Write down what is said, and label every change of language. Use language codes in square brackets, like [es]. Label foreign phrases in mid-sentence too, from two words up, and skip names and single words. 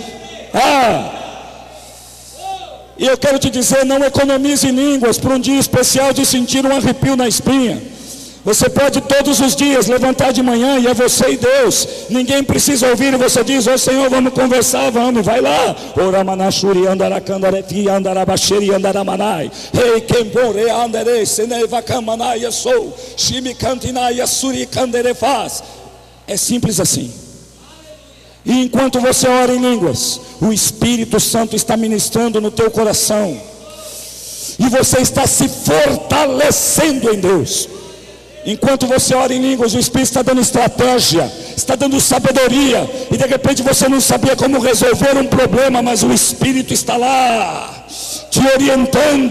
[pt] E eu quero te dizer, não economize em línguas para um dia especial de sentir um arrepio na espinha. Você pode todos os dias levantar de manhã e é você e Deus. Ninguém precisa ouvir e você diz, ô Senhor, vamos conversar, vamos, vai lá. Oramanashuri andarakandarefi andarabasheri andaramanai. Rei kembore andere senevakamanai sou. Shimikantinai suri kanderefaz. É simples assim. E enquanto você ora em línguas, o Espírito Santo está ministrando no teu coração. E você está se fortalecendo em Deus. Enquanto você ora em línguas, o Espírito está dando estratégia, está dando sabedoria, e de repente você não sabia como resolver um problema, mas o Espírito está lá, te orientando.